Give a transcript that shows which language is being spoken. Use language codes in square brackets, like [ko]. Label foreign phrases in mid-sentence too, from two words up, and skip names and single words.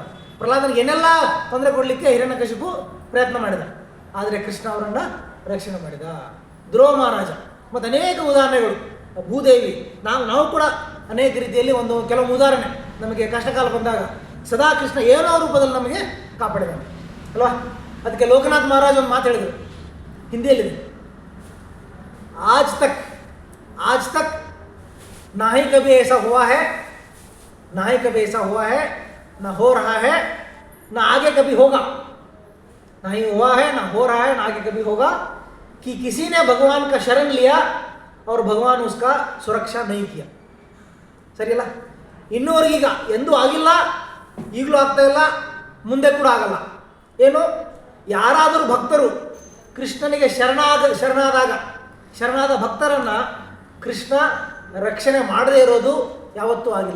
[kn] ಪ್ರಹ್ಲಾದನಿಗೆ ಏನೆಲ್ಲ ತೊಂದರೆ ಕೊಡಲಿಕ್ಕೆ ಹಿರಣ್ಯಕಶಿಪು ಪ್ರಯತ್ನ ಮಾಡಿದ, ಆದರೆ ಕೃಷ್ಣ ಅವರನ್ನು ರಕ್ಷಣೆ ಮಾಡಿದ. ಧ್ರುವ ಮಹಾರಾಜ ಮತ್ತು ಅನೇಕ ಉದಾಹರಣೆಗಳು. ಭೂದೇವಿ, ನಾವು ಕೂಡ ಅನೇಕ ರೀತಿಯಲ್ಲಿ ಕೆಲವು ಉದಾಹರಣೆ ನಮಗೆ ಕಷ್ಟಕಾಲ ಬಂದಾಗ ಸದಾ ಕೃಷ್ಣ ಏನೋ ರೂಪದಲ್ಲಿ ನಮಗೆ ಕಾಪಾಡಿದ್ದಾನೆ ಅಲ್ವಾ? ಅದಕ್ಕೆ ಲೋಕನಾಥ್ ಮಹಾರಾಜ್ ಒಂದು ಮಾತು ಹೇಳಿದರು, ಹಿಂದಿಯಲ್ಲಿದೆ. [hi] आज तक ना ही कभी ऐसा हुआ है, ना ही कभी ऐसा हुआ है, ना हो रहा है, ना आगे कभी होगा. ना ही हुआ है, ना हो रहा है, ना आगे कभी होगा कि किसी ने भगवान का शरण लिया और भगवान उसका सुरक्षा नहीं किया. [kn] ಸರಿ ಅಲ್ಲ? ಇನ್ನೂವರೆಗೀಗ ಎಂದೂ ಆಗಿಲ್ಲ, ಈಗಲೂ ಆಗ್ತಾ ಇಲ್ಲ, ಮುಂದೆ ಕೂಡ ಆಗಲ್ಲ. ಏನು? ಯಾರಾದರೂ ಭಕ್ತರು ಕೃಷ್ಣನಿಗೆ ಶರಣಾದ ಭಕ್ತರನ್ನು ಕೃಷ್ಣ ರಕ್ಷಣೆ ಮಾಡದೇ ಇರೋದು ಯಾವತ್ತೂ ಆಗಿಲ್ಲ.